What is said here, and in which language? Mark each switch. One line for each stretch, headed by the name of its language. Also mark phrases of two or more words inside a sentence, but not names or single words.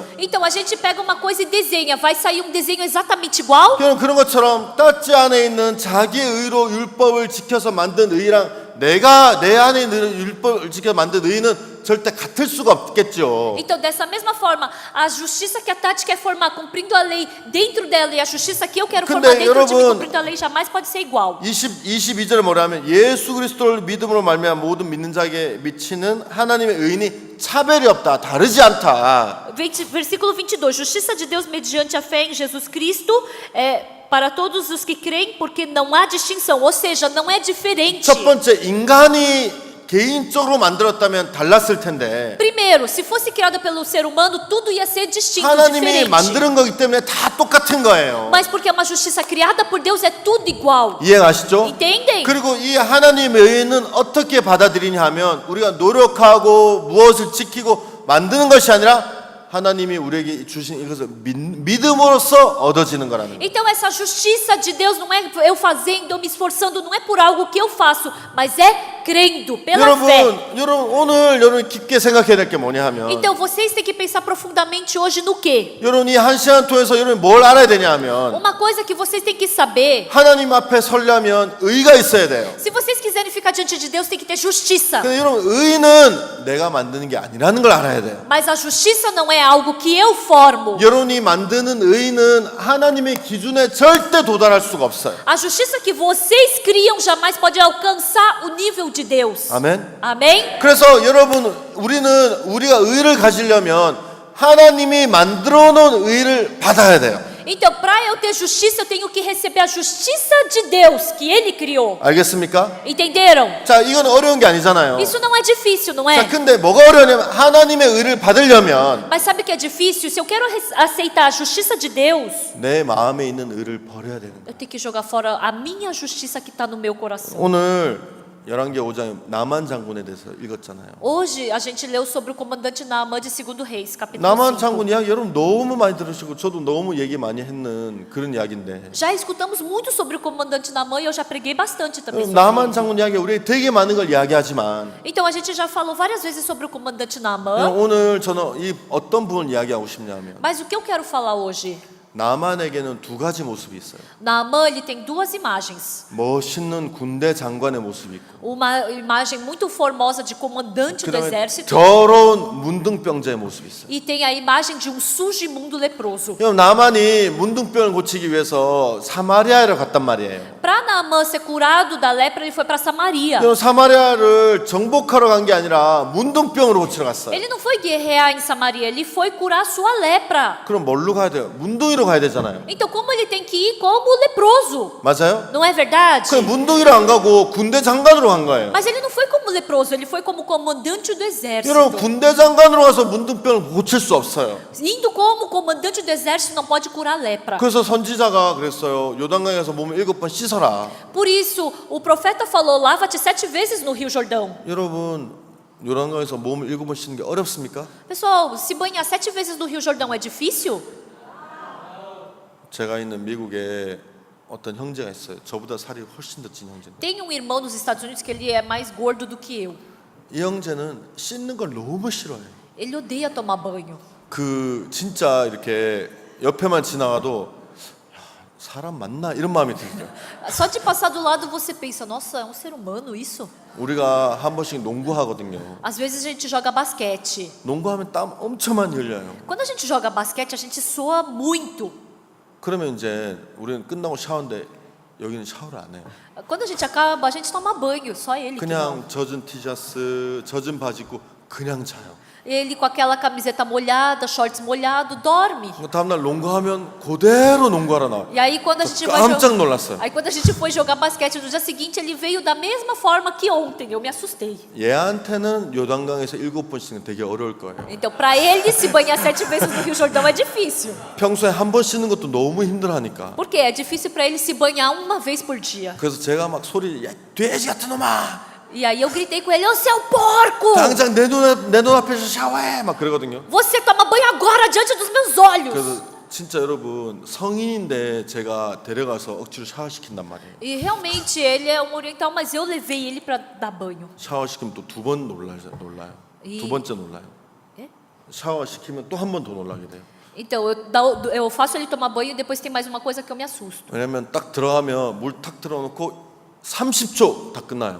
Portuguese: Então, a gente pega uma coisa e desenha, vai sair um desenho exatamente igual?
Korean: 그런 것처럼 따찌 안에 있는 자기의 의로 율법을 지켜서 만든 의랑 내가 내 안에 있는 율법을 지켜서 만든 의는 절대 같을 수가 없겠죠.
Portuguese: Então, dessa mesma forma, a justiça que a Tati quer formar cumprindo a lei dentro dela e a justiça que eu quero formar dentro de mim cumprindo a lei jamais pode ser igual.
Korean: 22절에 뭐라면 예수 그리스도를 믿음으로 말미암아 모든 믿는 자에게 미치는 하나님의 의인이 차별이 없다. 다르지 않다.
Portuguese: Versículo 22. Justiça de Deus mediante a fé em Jesus Cristo para todos os que creem, porque não há distinção, ou seja, não é diferente.
Korean: 첫 번째, 인간이 개인적으로 만들었다면 달랐을 텐데
Portuguese: Primeiro, se fosse criada pelo ser humano, tudo ia ser distinto,
Korean: 하나님이
Portuguese: diferente.
Korean: 만드는 거기 때문에 다 똑같은 거예요.
Portuguese: Mas porque é uma justiça criada por Deus, é tudo igual.
Korean: 이해가시죠?
Portuguese: Entendem?
Korean: 그리고 이 하나님의 의는 어떻게 받아들이냐 하면 우리가 노력하고 무엇을 지키고 만드는 것이 아니라 하나님이 우리에게 주신 이것을 믿음으로써 얻어지는 거라는 거예요.
Portuguese: Então essa justiça de Deus não é eu fazendo, eu me esforçando, não é por algo que eu faço, mas é crendo pela fé.
Korean: 여러분 오늘 여러분 깊게 생각해야 될 게 뭐냐 하면
Portuguese: Então vocês têm que pensar profundamente hoje no quê?
Korean: 여러분 이 한 시간 통해서 여러분 뭘 알아야 되냐 하면
Portuguese: Uma coisa que vocês têm que saber,
Korean: 하나님 앞에 서려면 의가 있어야 돼요.
Portuguese: se vocês quiserem ficar diante de Deus, tem que ter justiça.
Korean: 근데 여러분 의는 내가 만드는 게 아니라는 걸 알아야 돼요.
Portuguese: Mas a justiça não é algo que eu formo.
Korean: 여러분이 만드는 의는 하나님의 기준에 절대 도달할 수가 없어요.
Portuguese: A justiça que vocês criam jamais pode alcançar o nível de Deus.
Korean: 아멘.
Portuguese: Amém?
Korean: 그래서 여러분 우리가 의를 가지려면 하나님이 만들어 놓은 의를 받아야 돼요.
Portuguese: Então, para eu ter justiça, eu tenho que receber a justiça de Deus que Ele criou.
Korean: 알겠습니까?
Portuguese: Entenderam?
Korean: 자, 이건 어려운 게 아니잖아요.
Portuguese: Isso não é difícil, não
Korean: 자,
Portuguese: é?
Korean: 근데 뭐가 어려우냐면 하나님의 의를 받으려면
Portuguese: Mas sabe o que é difícil? Se eu quero aceitar a justiça de Deus,
Korean: 내 마음에 있는 의를 버려야 되는 거예요.
Portuguese: eu tenho que jogar fora a minha justiça que está no meu coração.
Korean: 오늘 열왕기 5장에 나만 장군에 대해서 읽었잖아요.
Portuguese: Hoje a gente leu sobre o comandante Naamã de 2 Reis, capítulo
Korean: 나만
Portuguese: 5.
Korean: 장군 이야기 여러분 너무 많이 들으시고 저도 너무 얘기 많이 했는 그런 이야기인데
Portuguese: Já escutamos muito sobre o comandante Naamã e eu já preguei bastante também sobre
Korean: 나만
Portuguese: ele.
Korean: 장군 이야기 우리 되게 많은 걸 이야기하지만
Portuguese: Então a gente já falou várias vezes sobre o comandante Naamã,
Korean: 오늘 저는 이 어떤 부분을 이야기하고 싶냐면
Portuguese: mas o que eu quero falar hoje?
Korean: 나만에게는 두 가지 모습이 있어요.
Portuguese: Naamã, ele tem duas imagens.
Korean: 멋있는 군대 장관의 모습이 있고
Portuguese: Uma imagem muito formosa de comandante do
Korean: 그다음에
Portuguese: exército
Korean: 더러운 문둥병자의 모습이 있어요.
Portuguese: e tem a imagem de um sujo e imundo leproso.
Korean: 그럼 나만이 문둥병을 고치기 위해서 사마리아로 갔단 말이에요.
Portuguese: Para Naamã ser curado da lepra, ele foi para Samaria.
Korean: 그럼 사마리아를 정복하러 간 게 아니라 문둥병으로 고치러 갔어요.
Portuguese: Ele não foi guerrear em Samaria, ele foi curar sua lepra.
Korean: 그럼 뭘로 가야 돼요? 문둥이로 가야 되잖아요.
Portuguese: Então como ele tem que ir como leproso?
Korean: 맞아요?
Portuguese: Não é verdade?
Korean: 그 문둥이로 안 가고 군대 장관으로 간 거예요.
Portuguese: Mas ele não foi como leproso, ele foi como comandante do exército.
Korean: 여러분 군대 장관으로 가서 문둥병을 고칠 수 없어요.
Portuguese: Indo como comandante do exército não pode curar lepra.
Korean: 그래서 선지자가 그랬어요. 요단강에 가서 몸을 7번 씻어라.
Portuguese: Por isso, o profeta falou: lava-te 7 vezes no Rio Jordão.
Korean: 여러분 요단강에서 몸을 7번 씻는 게 어렵습니까?
Portuguese: Pessoal, se banhar 7 vezes no Rio Jordão é difícil?
Korean: 제가 있는 미국에 어떤 형제가 있어요. 저보다 살이 훨씬 더 찐 형제인데
Portuguese: Tem um irmão nos Estados Unidos que ele é mais gordo do que eu.
Korean: 이 형제는 씻는 걸 너무 싫어해요.
Portuguese: Ele odeia tomar banho.
Korean: 그 진짜 이렇게 옆에만 지나가도 야, 사람 맞나 이런 마음이 들어요.
Portuguese: Só de passar do lado você pensa: nossa, é um ser humano isso?
Korean: 우리가 한 번씩 농구하거든요.
Portuguese: Às vezes a gente joga basquete.
Korean: 농구하면 땀 엄청 많이 흘려요.
Portuguese: Quando a gente joga basquete, a gente soa muito.
Korean: 그러면 이제 우리는 끝나고 샤워인데 여기는 샤워를 안 해요.
Portuguese: Quando a gente acaba, a gente toma banho, só ele que não.
Korean: 그냥 젖은 티셔츠, 젖은 바지 입고 그냥 자요.
Portuguese: Ele com aquela camiseta molhada, shorts molhado, dorme.
Korean: 다음날 농구하면 그대로 농구하러 나와요.
Portuguese: E aí quando a gente vai
Korean: 깜짝 놀랐어요.
Portuguese: Aí quando a gente foi jogar basquete no dia seguinte, ele veio da mesma forma que ontem. Eu me assustei.
Korean: 얘한테는 요단강에서 7번 씻는 되게 어려울 거예요.
Portuguese: Então, para ele se banhar 7 vezes no Rio Jordão é difícil.
Korean: 평소에 한 번 씻는 것도 너무 힘들어하니까.
Portuguese: Por quê? É difícil para ele se banhar uma vez por dia.
Korean: 그래서 제가 막 소리, 야, 돼지 같은 놈아!
Portuguese: E aí eu gritei com ele: "Ô seu porco!
Korean: 당장 내 눈앞에서 샤워해! 막 그러거든요.
Portuguese: Você toma banho agora diante dos meus olhos."
Korean: 그래서 진짜 여러분 성인인데 제가 데려가서 억지로 샤워시킨단 말이에요.
Portuguese: E realmente ele é um oriental, mas eu levei ele para dar banho.
Korean: 샤워시키면 또 2번 놀라요. 두 번째 놀라요.
Portuguese: É?
Korean: 샤워시키면 또 한 번 더 놀라게 돼요.
Portuguese: Então eu faço ele tomar banho e depois tem mais uma coisa que eu me assusto.
Korean: 왜냐면 딱 들어가면 물 탁 틀어놓고 30초 다 끝나요.